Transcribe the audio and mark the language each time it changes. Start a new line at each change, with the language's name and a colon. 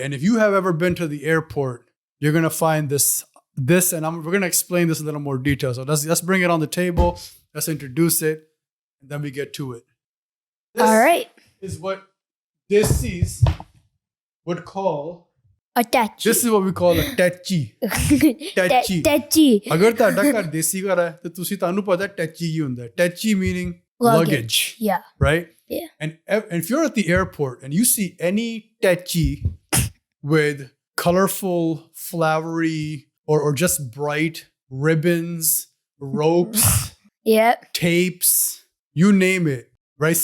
English: And if you have ever been to the airport, you're going to find this, and we're going to explain this in a little more detail. So let's bring it on the table. Let's introduce it, and then we get to it. This All right. is what Desis would call A techi. This is what we call a techi. Techi.
Punjabi: अगर ਤੁਹਾਡਾ ਘਰ ਦੇਸੀ ਘਰ ਹੈ ਤੇ ਤੁਹਾਨੂੰ ਪਤਾ techi ਕੀ ਹੁੰਦਾ ਹੈ.
English: Techi meaning luggage. Yeah. Right? Yeah. And if you're at the airport and you see any techi with colorful, flowery, or just bright ribbons, ropes, Yep. tapes, you name it, right?